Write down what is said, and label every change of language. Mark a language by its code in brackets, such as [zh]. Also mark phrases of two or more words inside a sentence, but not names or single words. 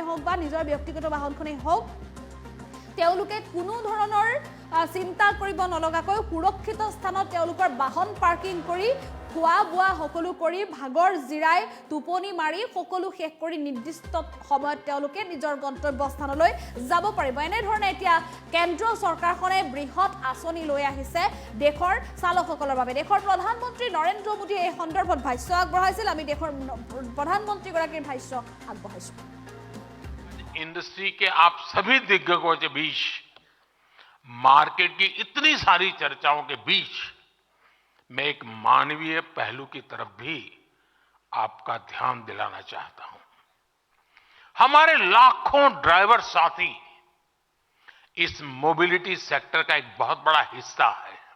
[as] হওক বা নিজৰ ব্যক্তিগত বাহনখনেই হওক তেওঁলোকে কোনো ধৰণৰ চিন্তা কৰিব নলগাকৈ সুৰক্ষিত স্থানত তেওঁলোকৰ বাহন পাৰ্কিং কৰি খোৱা বোৱা সকলো কৰি ভাগৰ জিৰাই টোপনি মাৰি সকলো শেষ কৰি নিৰ্দিষ্ট সময়ত তেওঁলোকে নিজৰ গন্তব্যস্থানলৈ যাব পাৰিব এনেধৰণে এতিয়া কেন্দ্ৰীয় চৰকাৰখনে বৃহৎ আঁচনি লৈ আহিছে দেশৰ চালকসকলৰ বাবে দেশৰ প্ৰধানমন্ত্ৰী নৰেন্দ্ৰ মোদীয়ে এই সন্দৰ্ভত ভাষ্য আগবঢ়াইছিল আমি দেশৰ প্ৰধানমন্ত্ৰীগৰাকীৰ ভাষ্য আগবঢ়াইছো [hi] इंडस्ट्री के आप सभी दिग्गजों के बीच मार्केट की इतनी सारी चर्चाओं के बीच मैं एक मानवीय पहलू की तरफ भी आपका ध्यान दिलाना चाहता हूं हमारे लाखों ड्राइवर साथी इस [en] mobility sector [hi] का एक बहुत बड़ा हिस्सा है